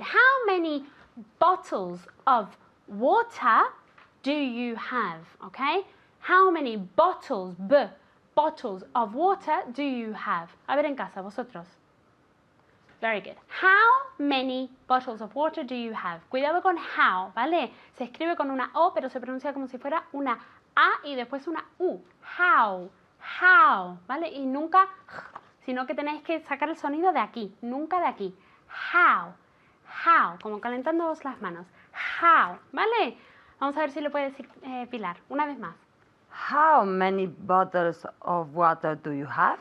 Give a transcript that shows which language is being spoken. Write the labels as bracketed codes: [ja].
[en] How many bottles of water do you have? Okay? How many bottles, bottles of water do you have? [es] A ver en casa, vosotros. [en] Very good. How many bottles of water do you have? [es] Cuidado con how, ¿vale? Se escribe con una O, pero se pronuncia como si fuera una A y después una U. How, how, ¿vale? Y nunca, sino que tenéis que sacar el sonido de aquí, nunca de aquí. How, how, como calentándoos las manos. How, ¿vale? Vamos a ver si lo puede decir Pilar, una vez más. [en] How many bottles of water do you have?